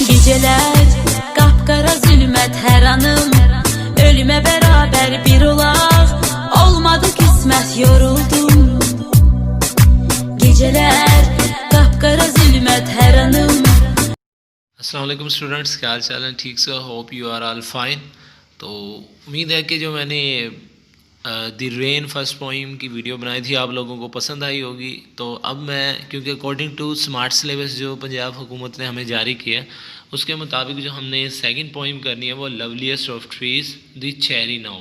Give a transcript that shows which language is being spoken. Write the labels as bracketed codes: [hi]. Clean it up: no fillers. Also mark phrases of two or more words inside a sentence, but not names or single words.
[az] Geceler kapkara zulmet her anım, ölüme beraber bir olaq. Olmadı kısmet, yoruldum. Geceler kapkara zulmet her anım. [ur] السلام علیکم اسٹوڈنٹس، کیا حال چال ہے؟ ٹھیک سے؟ [en] hope you are all fine. [ur] تو امید ہے کہ جو میں نے [en] the rain first poem [ur] کی ویڈیو بنائی تھی آپ لوگوں کو پسند آئی ہوگی. تو اب میں کیونکہ [en] according to smart syllabus [ur] جو پنجاب حکومت نے ہمیں جاری کیا ہے اس کے مطابق جو ہم نے [en] second poem [ur] کرنی ہے وہ [en] loveliest of trees the cherry now.